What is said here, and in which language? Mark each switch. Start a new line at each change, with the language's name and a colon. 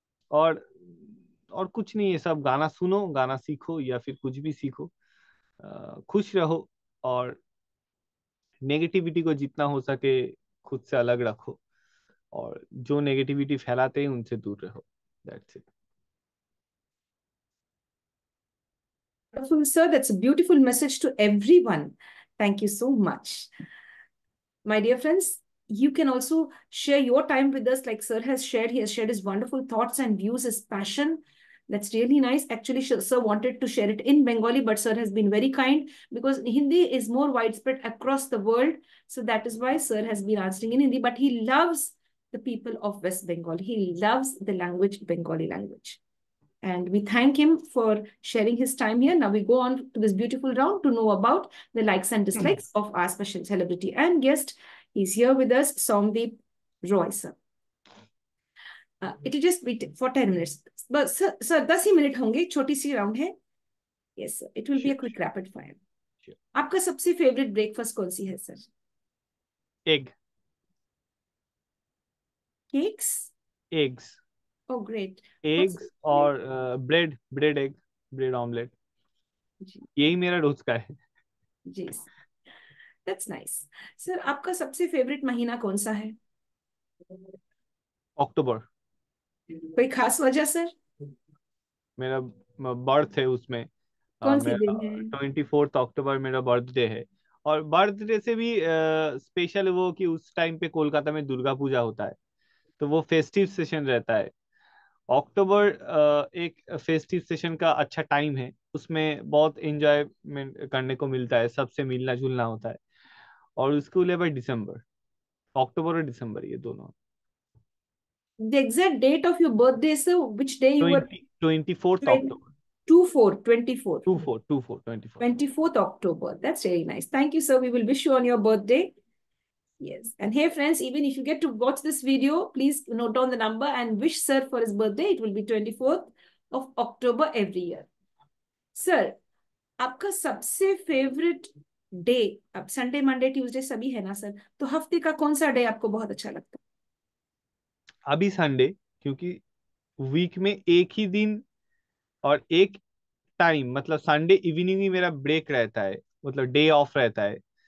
Hindi: और और कुछ नहीं है, सब गाना सुनो, गाना सीखो या फिर कुछ भी सीखो, खुश रहो, और नेगेटिविटी को जितना हो सके खुद से अलग रखो, और जो नेगेटिविटी फैलाते हैं उनसे दूर रहो।
English: That's it. Wonderful, sir. That's a beautiful message to everyone. Thank you so much. My dear friends, you can also share your time with us like sir has shared. He has shared his wonderful thoughts and views, his passion. That's really nice. Actually, sir wanted to share it in Bengali, but sir has been very kind because Hindi is more widespread across the world. So that is why sir has been answering in Hindi, but he loves the people of West Bengal. He loves the language, Bengali language. And we thank him for sharing his time here. Now we go on to this beautiful round to know about the likes and dislikes of our special celebrity and guest. He's here with us, Somdeep Roy, sir. It'll just be for 10 minutes. But sir,
Hindi: 10 he minute होंगे, छोटी सी round है.
English: Yes, sir. It will be a quick rapid fire. Sure.
Hindi: आपका सबसे favourite breakfast कौन सी है sir?
English: Egg. Cakes? Eggs. Oh, great.
Hindi: Eggs और bread, bread egg, bread omelette, यही मेरा रोज का है।
English: जी, that's nice.
Hindi: सर, आपका सबसे फेवरेट महीना कौन सा है? अक्टूबर। कोई खास वजह सर? मेरा बर्थ है उसमें। कौन सी मेरा दिन है? 24 अक्टूबर मेरा बर्थडे है। और बर्थडे से भी स्पेशल वो कि उस टाइम पे कोलकाता में दुर्गा पूजा होता है, तो वो फेस्टिव सेशन रहता है। अक्टूबर एक फेस्टिव सेशन का अच्छा टाइम है, उसमें बहुत एंजॉयमेंट करने को मिलता है, सबसे मिलना जुलना होता है। और उसके अलावा दिसंबर, अक्टूबर और दिसंबर ये दोनों।
English: The exact date of your birthday, sir, which day you were?
Hindi: 24 October.
English: 24, 24. 24 24th October. That's very nice. Thank you, sir. We will wish you on your birthday. Yes. And hey, friends, even if you get to watch this video, please note down the number and wish sir for his birthday. It will be 24th of October every year.
Hindi: Sir, आपका सबसे favourite day, अब Sunday Monday Tuesday सभी है ना sir, तो हफ्ते का कौन सा डे आपको बहुत अच्छा लगता अभी संडे, क्योंकि वीक में एक ही दिन और एक टाइम, मतलब संडे इवनिंग ही मेरा ब्रेक रहता है, मतलब डे ऑफ रहता है।